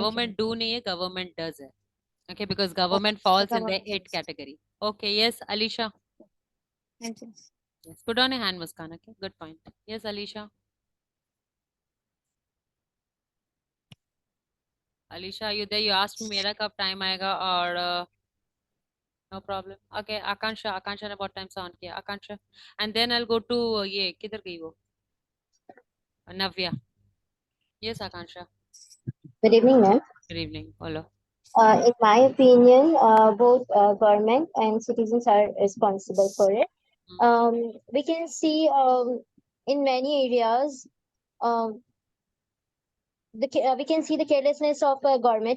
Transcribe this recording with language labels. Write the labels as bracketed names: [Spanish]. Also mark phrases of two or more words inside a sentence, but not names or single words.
[English] government do [Hindi] नहीं है, [English] government does hai. Okay, because government Okay, falls in the government 8th does. category. Okay, yes, Alisha. Thank you. Yes, put on your hand, Muskan. Okay, good point. Yes, Alisha. Alisha, are you there? You asked me [Hindi] मेरा कब time आएगा और [English] no problem. [Hindi] Okay, Akansha ने बहुत time से on किया. [English] Akansha, and then I'll go to [Hindi] ये किधर गई वो? [English] Navya. Yes, Akansha. Good evening, ma'am. Good evening. Hello. In my opinion, both government and citizens are responsible for it. We can see in many areas, um, we can see the carelessness of government.